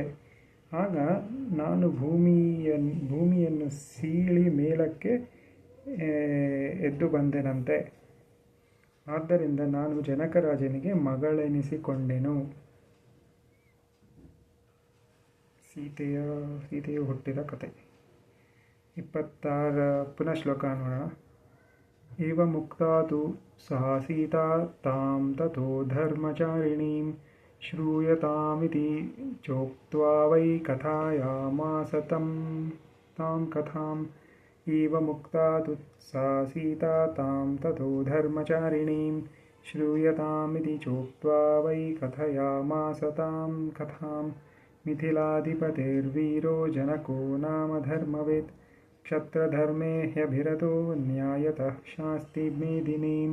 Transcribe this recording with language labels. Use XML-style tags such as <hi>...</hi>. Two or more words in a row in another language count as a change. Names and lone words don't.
<kn>ಆಗ ನಾನು ಭೂಮಿಯನ್ನು ಸೀಳಿ ಮೇಲಕ್ಕೆ ಎದ್ದು ಬಂದೆನಂತೆ. ಆದ್ದರಿಂದ ನಾನು ಜನಕರಾಜನಿಗೆ ಮಗಳೆನಿಸಿಕೊಂಡೆನು. ಸೀತೆಯು ಹುಟ್ಟಿದ ಕಥೆ. 26 ಪುನಃ ಶ್ಲೋಕ ನೋಡೋಣ.</kn> <sa>ಏವ ಮುಕ್ತಾ ತು ಸಾ ಸೀತಾ ತಾಂ ತಥೋ ಧರ್ಮಚಾರಿಣೀಂ ಶ್ರೂಯತಾಮಿತಿ ಚೋಕ್ತ್ವಾ ವೈ ಕಥಾಯಾಮಾಸ ತಾಂ ಕಥಾಂ. ಏವ ಮುಕ್ತಾ ತು ಸಾ ಸೀತಾ ತಾಂ ತಥೋ ಧರ್ಮಚಾರಿಣೀಂ ಶ್ರೂಯತಾಮಿತಿ ಚೋಕ್ತ್ವಾ ವೈ ಕಥಯಾಮಾಸ ತಾಂ ಕಥಾಂ. ಮಿಥಿಲಾಧಿಪತಿರ್ವೀರೋ ಜनको ನಾಮ ಧರ್ಮವೇತ್ ಕ್ಷತ್ರಧರ್ಮೇ ಹ್ಯಭಿರತೋ ನ್ಯಾಯತಃ ಶಾಸ್ತಿ ಮೇದಿನೀಂ.</sa>